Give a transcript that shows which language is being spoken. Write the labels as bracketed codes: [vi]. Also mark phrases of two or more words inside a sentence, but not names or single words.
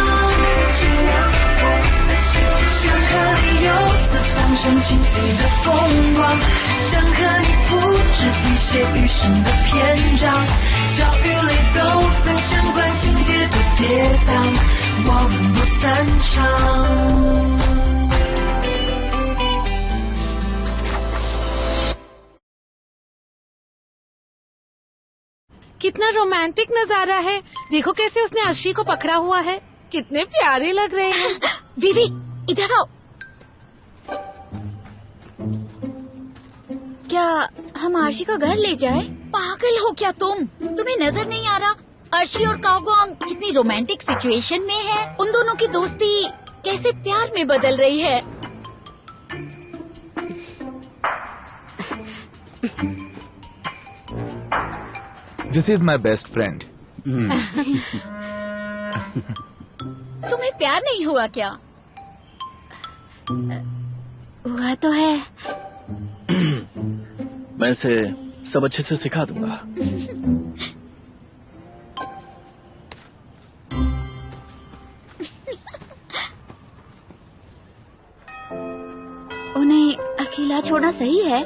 [zh] 想和你游四方升起飞的风光，想和你复制一些余生的篇章，笑与泪都分享，管情节多跌宕，我们不散场。 [hi] कितना रोमांटिक नजारा है। देखो कैसे उसने अर्शी को पकड़ा हुआ है, कितने प्यारे लग रहे हैं। दीदी इधर आओ। क्या हम अर्शी को घर ले जाएं? पागल हो क्या तुम? तुम्हें नजर नहीं आ रहा अर्शी और काओगोंग कितनी [en] romantic situation [hi] में है? उन दोनों की दोस्ती कैसे प्यार में बदल रही है। [en] This is my best friend. [hi] तुम्हें प्यार नहीं हुआ क्या? हुआ तो है। मैं इसे सब अच्छे से सिखा दूंगा। उन्हें अकेला छोड़ना सही है?